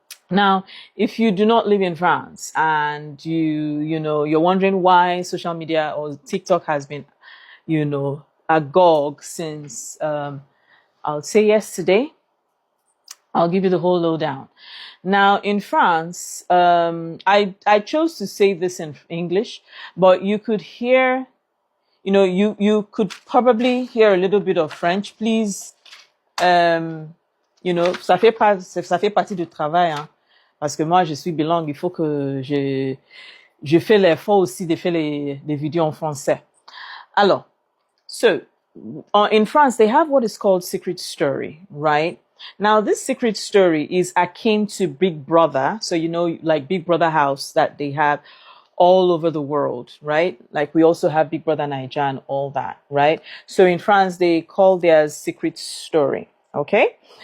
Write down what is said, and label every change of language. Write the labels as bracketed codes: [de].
[en] Now, if you do not live in France and you're wondering why social media or TikTok has been, agog since, I'll say yesterday, I'll give you the whole lowdown. Now, in France, I chose to say this in English, but you could hear, you could probably hear a little bit of French. [fr] Please, ça fait partie du travail, hein, parce que moi, je suis bilingue. Il faut que je fais l'effort aussi de faire les vidéos en français. [en] Alors, so, in France, they have what is called secret story, right? Now, this secret story is akin to Big Brother. So, like Big Brother house that they have all over the world, right? Like we also have Big Brother Niger and all that, right? So in France, they call theirs secret story, okay?